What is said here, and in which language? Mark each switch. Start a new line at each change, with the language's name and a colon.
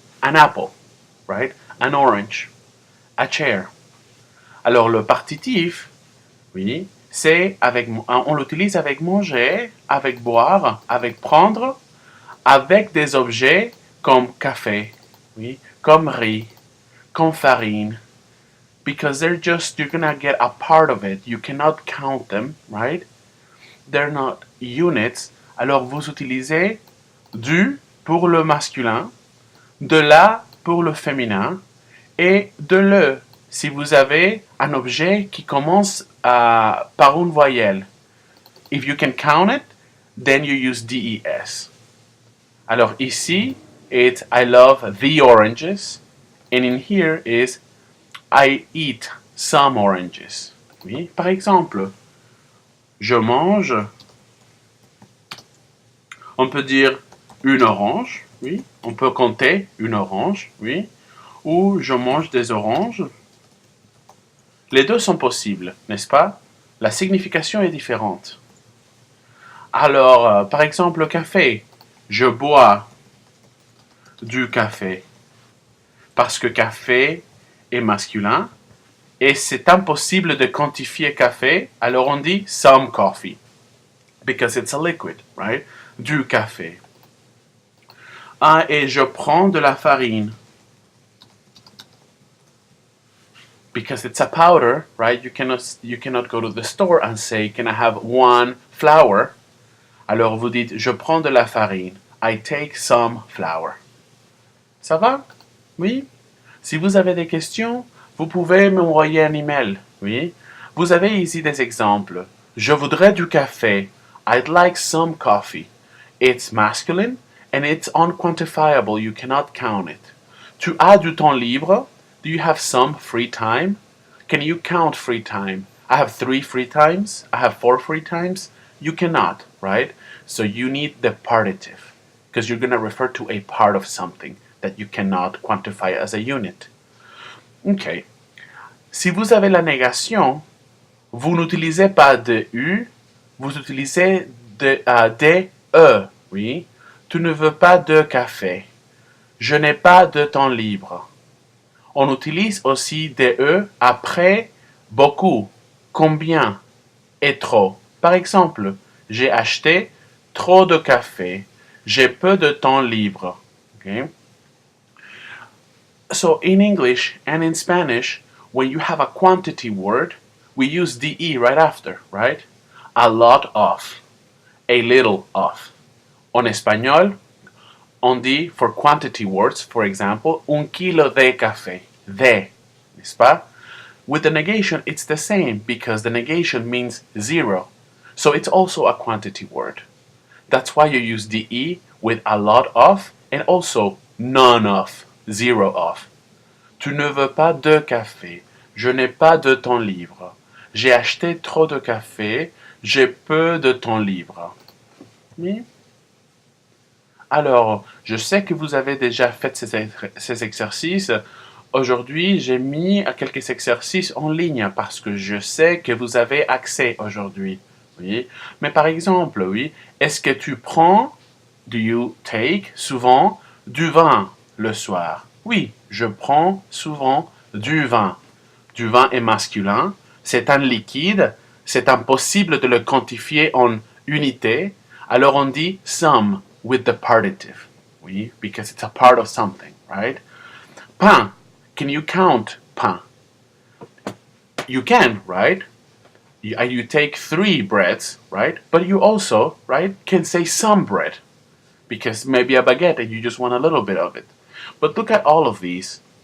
English: An apple, right? An orange, a chair.
French: Alors le partitif, oui, c'est avec, on l'utilise avec manger, avec boire, avec prendre, avec des objets comme café, oui, comme riz, comme farine.
English: Because they're just, you're gonna get a part of it. You cannot count them, right? They're not units.
French: Alors vous utilisez du pour le masculin, de la pour le féminin et de le si vous avez un objet qui commence par une voyelle.
English: If you can count it, then you use DES.
French: Alors ici,
English: it's I love the oranges, and in here is I eat some oranges.
French: Oui, par exemple, je mange, on peut dire une orange, oui, on peut compter une orange, oui, ou je mange des oranges. Les deux sont possibles, n'est-ce pas? La signification est différente. Alors, par exemple, le café. Je bois du café. Parce que café est masculin. Et c'est impossible de quantifier café. Alors on dit some coffee.
English: Because it's a liquid, right?
French: Du café. Ah, et je prends de la farine.
English: Because it's a powder, right? You cannot go to the store and say, can I have one flour?
French: Alors vous dites, je prends de la farine.
English: I take some flour.
French: Ça va? Oui? Si vous avez des questions, vous pouvez m'envoyer un email. Oui? Vous avez ici des exemples. Je voudrais du café.
English: I'd like some coffee. It's masculine and it's unquantifiable. You cannot count it.
French: Tu as du temps libre?
English: Do you have some free time? Can you count free time? I have 3 free times. I have 4 free times. You cannot, right? So you need the partitive because you're going to refer to a part of something that you cannot quantify as a unit. Ok.
French: Si vous avez la négation, vous n'utilisez pas de U, vous utilisez des E, oui. Tu ne veux pas de café. Je n'ai pas de temps libre. On utilise aussi des E après beaucoup, combien et trop. Par exemple, j'ai acheté trop de café. J'ai peu de temps libre. Okay?
English: So in English and in Spanish, when you have a quantity word, we use DE right after, right? A lot of, a little of.
French: En español, on dit
English: for quantity words, for example,
French: un kilo de café, de, n'est-ce pas?
English: With the negation, it's the same because the negation means zero. So it's also a quantity word. That's why you use DE with a lot of and also none of, zero of.
French: Tu ne veux pas de café. Je n'ai pas de temps libre. J'ai acheté trop de café. J'ai peu de temps libre. Oui? Alors, je sais que vous avez déjà fait ces exercices. Aujourd'hui, j'ai mis quelques exercices en ligne parce que je sais que vous avez accès aujourd'hui. Oui. Mais par exemple, oui, est-ce que tu prends,
English: do you take,
French: souvent, du vin le soir? Oui, je prends souvent du vin. Du vin est masculin, c'est un liquide, c'est impossible de le quantifier en unité, alors on dit
English: some with the partitive. Oui, because it's a part of something, right? Pain. Can you count pain? You can, right? You take 3 breads, right? But you also, right, can say some bread. Because maybe a baguette and you just want a little bit of it. But look at all of these.